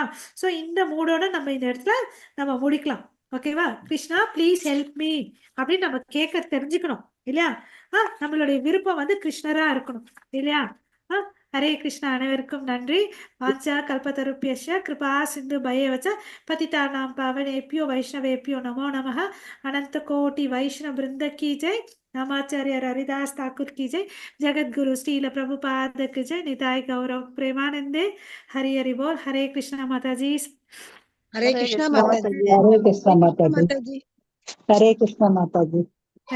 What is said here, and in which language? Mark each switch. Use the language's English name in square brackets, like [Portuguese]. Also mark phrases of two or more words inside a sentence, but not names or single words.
[Tamil] சோ இந்த மூடோட நம்ம இந்த இடத்துல நம்ம முடிக்கலாம். ஓகேவா? கிருஷ்ணா [English] please help me [Tamil] அப்படின்னு நம்ம கேட்க தெரிஞ்சுக்கணும் இல்லையா? நம்மளுடைய விருப்பம் வந்து கிருஷ்ணரா இருக்கணும் இல்லையா? [Sanskrit] हरे कृष्ण. [Tamil] அனைவருக்கும் நன்றி. [Sanskrit] वाञ्छा कल्पतरुभ्यश्च कृपा सिन्धुभ्य एव च पतितानां पावनेभ्यो वैष्णवेभ्यो नमो नमः. [Hindi] अनंत कोटि वैष्णव वृंद की जय. नामाचार्य हरिदास ठाकुर की जय. जगत गुरु श्रील प्रभुपाद की जय. निताय गौरव प्रेमानंदे. हरि हरि बोल. हरे कृष्णा माता जी. हरे हरे कृष्णा कृष्णा माताजी. माताजी. हरे कृष्णा हरे कृष्णा माताजी. माताजी. हरे कृष्णा माताजी.